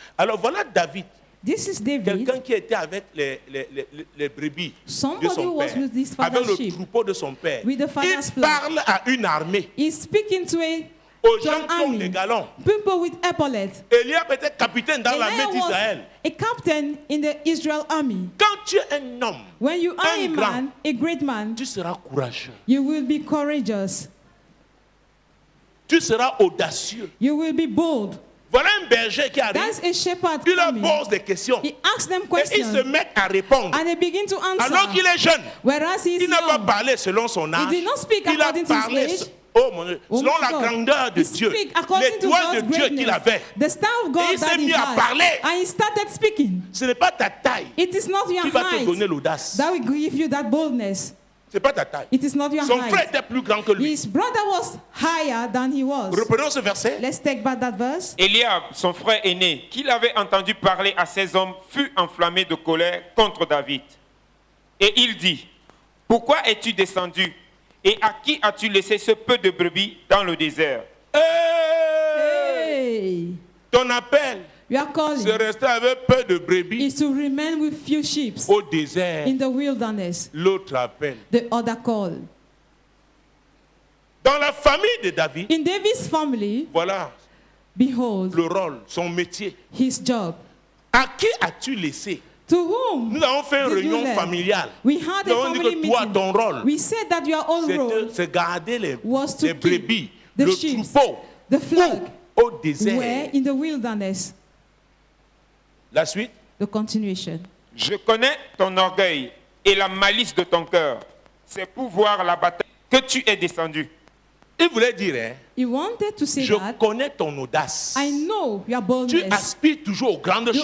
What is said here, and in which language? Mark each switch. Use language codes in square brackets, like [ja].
[fr] Alors voilà David. [en] This is David. [fr] Quelqu'un qui était avec les brebis [en] Somebody [fr] de son père, avec le troupeau de son père. Il parle à une armée. [en] He's speaking to [fr] aux gens qui ont des galons. [en] People with epaulets. [fr] Eliab était capitaine dans l'armée d'Israël. [en] A captain in the Israel army. [fr] Quand tu es un homme, [en] when you are a man, a great man, [fr] tu seras courageux. [en] You will be courageous. [fr] Tu seras audacieux. [en] You will be bold. [fr] Voilà un berger qui arrive. [en] That's a shepherd. [fr] Il leur pose des questions. [en] He asks them questions. [fr] Et ils se mettent à répondre. [en] And they begin to answer. [fr] Alors qu'il est jeune. [en] Whereas he is [fr] il n'a pas parlé selon son âge. [en] He did not speak according to his age. [fr] Oh mon Dieu, selon la grandeur de Dieu, l'étoile de Dieu qu'il avait, il s'est mis à parler. [en] And he started speaking. [fr] Ce n'est pas ta taille qui va te donner l'audace. [en] That will give you that boldness. [fr] Ce n'est pas ta taille. [en] It is not your [fr] Son frère était plus grand que lui. [en] His brother was higher than he was. [fr] Reprenons ce verset. [en] Let's take back that verse. [fr] Eliab, son frère aîné, qu'il avait entendu parler à ces hommes, fut enflammé de colère contre David. Et il dit, pourquoi es-tu descendu? Et à qui as-tu laissé ce peu de brebis dans le désert? Hey! Ton appel, c'est rester avec peu de brebis [en] is to remain with few sheep [fr] au désert. [en] In the wilderness. [fr] L'autre appel. [en] The other call. [fr] Dans la famille de David, [en] in David's family, [fr] voilà [en] behold, [fr] le rôle, son métier. [en] His job. [fr] À qui as-tu laissé? [en] To whom? [fr] Nous avons fait une réunion familiale. [en] We had a family meeting. [fr] Toi, ton rôle, [en] we said that your own role [fr] c'est garder les [en] the [fr] brebis, le [en] sheep, [fr] troupeau, [en] the flock, [fr] au désert. [en] Where in the wilderness. [fr] La suite. [en] The continuation. [fr] Je connais ton orgueil et la malice de ton cœur. C'est pour voir la bataille que tu es descendu. Il voulait dire, hein, [en] he wanted to say [fr] je connais ton audace. [en] I know your boldness. [fr] Tu aspires toujours aux grandes choses.